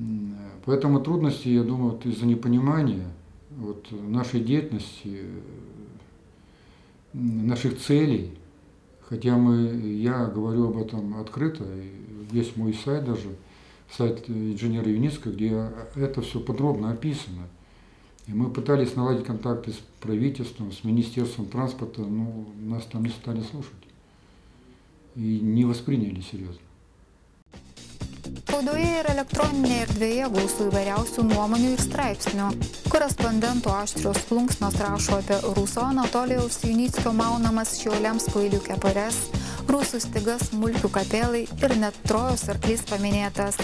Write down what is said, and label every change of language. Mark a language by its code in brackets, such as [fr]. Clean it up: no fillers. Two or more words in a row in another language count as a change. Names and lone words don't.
[ru] Поэтому трудности, я думаю, из-за непонимания нашей деятельности, наших целей, хотя я говорю об этом открыто, есть мой сайт даже, сайт инженера Юницкого, где это все подробно описано. И мы пытались наладить контакты с правительством, с Министерством транспорта, но нас там не стали слушать и не восприняли серьезно. [lt] Spaudoje ir elektroninėje erdvėje gausu įvairiausių nuomonių ir straipsnių. Korespondentų aštrios plunksnos rašo apie ruso Anatolijaus Junickio maunamas Šiauliams kvailių kepures, rusų stygas, mulkių kapelai ir net Trojos arklys paminėtas.